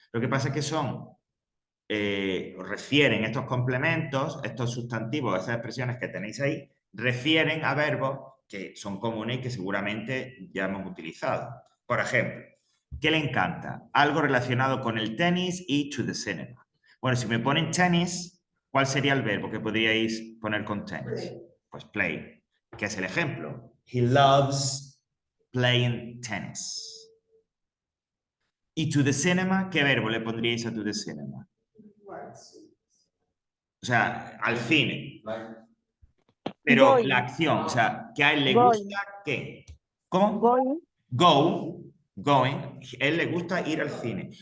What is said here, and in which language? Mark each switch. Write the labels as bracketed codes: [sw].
[es] Lo que pasa es que refieren estos complementos, estos sustantivos, esas expresiones que tenéis ahí, refieren a verbos que son comunes y que seguramente ya hemos utilizado. Por ejemplo, ¿qué le encanta? Algo relacionado con el tenis y to the cinema. Bueno, si me ponen tenis, ¿cuál sería el verbo que podríais poner con tenis? Pues play, que es el ejemplo. [en] He loves playing tennis. [es] ¿Y to the cinema? ¿Qué verbo le pondríais a to the cinema? O sea, al cine. Pero [en] Going, [es] la acción, o sea, que a él le [en] going, [es] gusta, ¿qué? ¿Cómo? [en] going. [es] Go, going. A él le gusta ir al cine.